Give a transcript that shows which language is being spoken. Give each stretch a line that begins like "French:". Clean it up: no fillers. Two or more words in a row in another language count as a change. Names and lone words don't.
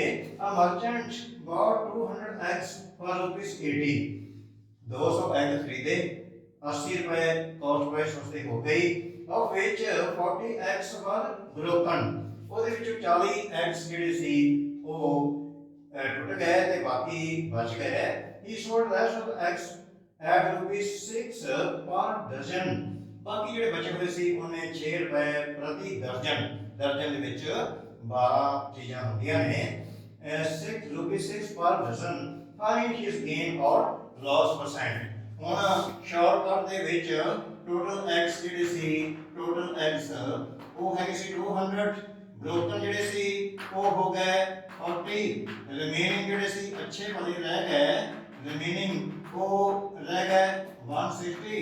English: a merchant bought 200 eggs for ₹80।
Hindi: 200 egg खरीदे, 80 रुपए
English: cost price
Hindi: उसकी हो गई,
English: of which 40 eggs वर broken।
Punjabi: ਉਹਦੇ ਵਿੱਚੋਂ 40 eggs ਜਿਹੜੇ ਸੀ ਉਹ ਟੁੱਟ ਗਏ ਤੇ ਬਾਕੀ ਬਚ ਗਏ।
English: he sold rest of the eggs at ₹6 per dozen।
Punjabi: ਬਾਕੀ ਜਿਹੜੇ ਬਚੇ ਹੋਏ ਸੀ ਉਹਨੇ 6 ਰੁਪਏ ਪ੍ਰਤੀ ਦਰਜਨ, ਦਰਜਨ ਦੇ ਵਿੱਚ 12 ਚੀਜ਼ਾਂ ਹੁੰਦੀਆਂ ਨੇ, 6
English: per dozen। find his gain or loss percent।
Punjabi: ਹੁਣ ਸ਼ਾਰਟਕਟ ਦੇ ਵਿੱਚ
English: total eggs
Punjabi: ਜਿਹੜੇ ਸੀ,
English: total eggs
Punjabi: ਉਹ ਹੈਗੇ ਸੀ 200, ਬ੍ਰੋਕਨ ਜਿਹੜੇ ਸੀ ਉਹ ਹੋ ਗਏ 40, ਰਿਮੇਨਿੰਗ ਜਿਹੜੇ ਸੀ ਅੱਛੇ ਵਾਲੇ ਰਹਿ ਗਏ, ਰਿਮੇਨਿੰਗ ਉਹ ਰਹਿ ਗਏ 160।